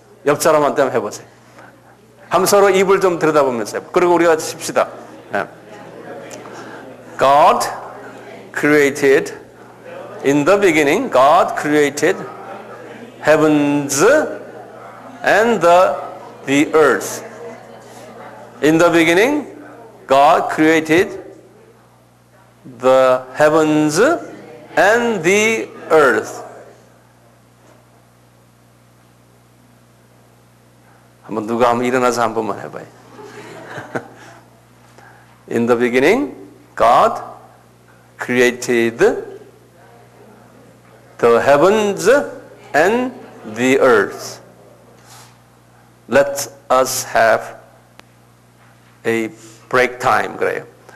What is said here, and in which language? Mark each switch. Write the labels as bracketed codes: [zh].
[ko] 옆 사람한테 한번 해보세요. 한번 서로 입을 좀 들여다보면서 그리고 우리가 쉽시다. [en] God created in the beginning. God created heavens and the earth. In the beginning, God created the heavens and the earth. [ko] 누가 한번 일어나서 한 번만 해봐요. [en] In the beginning, God created the heavens and the earth. Let us have a break time [ko] 그래요.